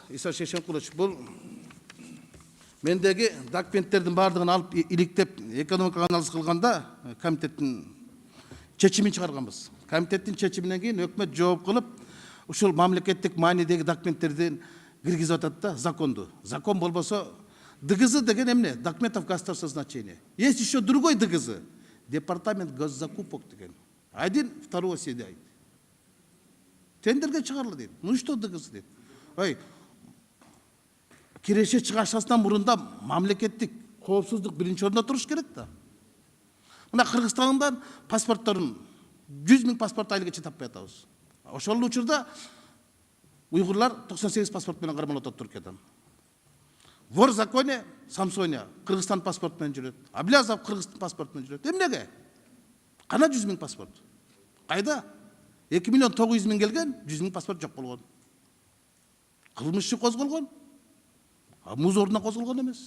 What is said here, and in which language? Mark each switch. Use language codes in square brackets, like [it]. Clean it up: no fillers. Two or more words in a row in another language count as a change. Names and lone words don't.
[ky] Иса Шешенкулович, бул мендеги документтердин баардыгын алып иликтеп экономика анализ кылганда комитеттин чечимин чыгарганбыз. Комитеттин чечиминен кийин өкмөт жооп кылып, ушул мамлекеттик маанидеги документтердин киргизип атат да, законду. Закон болбосо ДГЗ деген эмне? [ru] Документов государственного значения. Есть еще другой ДГЗ. Департамент госзакупок [ky] деген. [ru] Один второго седает. [ky] Тендерге чыгарылды дейт. [ru] Ну что ДГЗ дейт? [ky] Ой, киреше чыгашасынан мурунда мамлекеттик коопсуздук биринчи орунда туруш керек да. Мына Кыргызстандан паспортторун 100 000 паспорт айлыгача таппай атабыз. Ошол учурда уйгурлар 98 паспорт менен кармалып атат Түркиядан. [ru] Вор в законе [ky] Самсоня Кыргызстан паспорт менен жүрөт. Аблязов Кыргызстан паспорт менен жүрөт. Эмнеге? Кана 100 000 паспорт? Кайда? 2 900 000 келген, 100 000 паспорт жок болгон. Кылмыш иши козголгон. Муз ордуна козголгон эмес.